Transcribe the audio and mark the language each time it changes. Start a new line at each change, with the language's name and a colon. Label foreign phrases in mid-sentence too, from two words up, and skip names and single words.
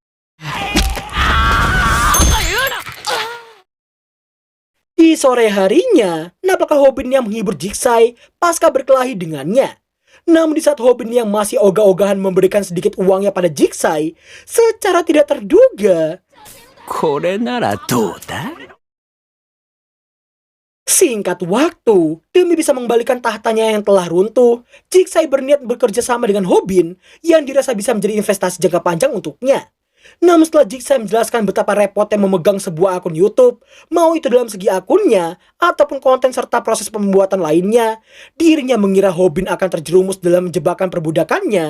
Indonesian: Di sore harinya, nampaklah Hobin yang menghibur Jigsaw pasca berkelahi dengannya. Namun di saat Hobin yang masih ogah-ogahan memberikan sedikit uangnya pada Jigsaw, secara tidak terduga,
Japanese: これならどうだ?
Indonesian: singkat waktu, demi bisa mengembalikan tahtanya yang telah runtuh, Jigsaw berniat bekerja sama dengan Hobin yang dirasa bisa menjadi investasi jangka panjang untuknya. Namun setelah Jigsaw menjelaskan betapa repotnya memegang sebuah akun YouTube, mau itu dalam segi akunnya ataupun konten serta proses pembuatan lainnya, dirinya mengira Hobin akan terjerumus dalam jebakan perbudakannya.